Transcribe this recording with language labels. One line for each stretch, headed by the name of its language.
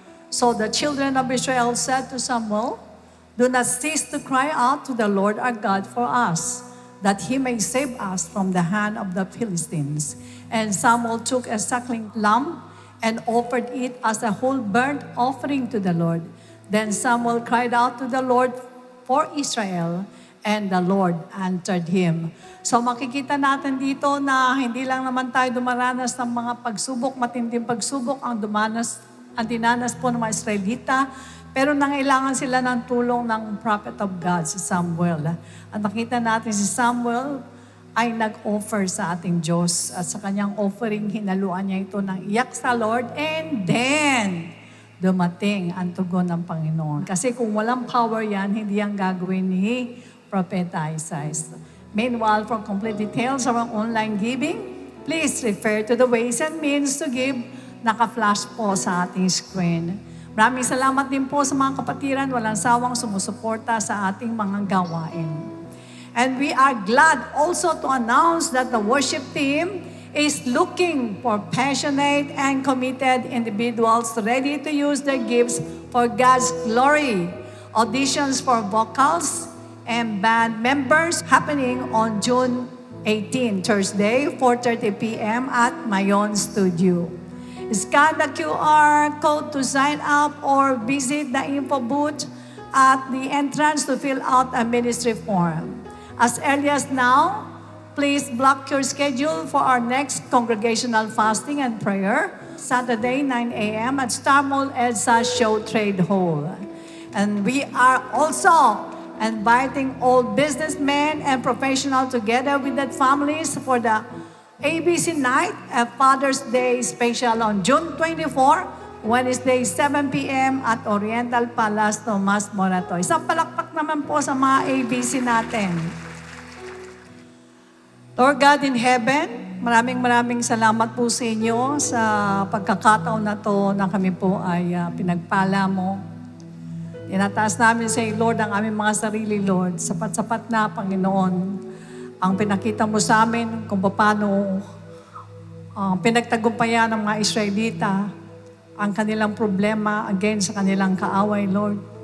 English: So the children of Israel said to Samuel, "Do not cease to cry out to the Lord our God for us, that he may save us from the hand of the Philistines." And Samuel took a suckling lamb and offered it as a whole burnt offering to the Lord. Then Samuel cried out to the Lord for Israel, and the Lord answered him.
Filipino: So makikita natin dito na hindi lang naman tayo dumaranas ng mga pagsubok, matinding pagsubok ang dinanas po ng mga Israelita, pero nangailangan sila ng tulong ng
English: prophet of God,
Filipino: si Samuel. At nakita natin si Samuel ay nag-offer sa ating Diyos at sa kanyang offering, hinaluan niya ito ng iyak sa Lord,
English: and then
Filipino: dumating ang tugon ng Panginoon. Kasi kung walang power yan, hindi yan gagawin ni Propeta Isaiah.
English: Meanwhile, for complete details of our online giving, please refer to the ways and means to give.
Filipino: Naka-flash po sa ating screen. Maraming salamat din po sa mga kapatiran, walang sawang sumusuporta sa ating mga gawain.
English: And we are glad also to announce that the worship team is looking for passionate and committed individuals ready to use their gifts for God's glory. Auditions for vocals and band members happening on June 18, Thursday, 4:30 p.m. at Mayon Studio. Scan the QR code to sign up or visit the info booth at the entrance to fill out a ministry form. As early as now, please block your schedule for our next congregational fasting and prayer, Saturday, 9 a.m. at Star Mall EDSA Show Trade Hall. And we are also inviting all businessmen and professionals together with their families for the ABC Night, a Father's Day special on June 24, Wednesday, 7 p.m. at Oriental Palace, Tomas Morato.
Filipino: Isang palakpak naman po sa mga ABC natin.
English: Lord God in heaven,
Filipino: maraming salamat po sa inyo sa pagkakataon na to na kami po ay pinagpala mo. Tinataas namin sa iyo, Lord, ang aming mga sarili, Lord. Sapat-sapat na, Panginoon, ang pinakita mo sa amin kung paano pinagtagumpayan ng mga Israelita ang kanilang problema against sa kanilang kaaway, Lord.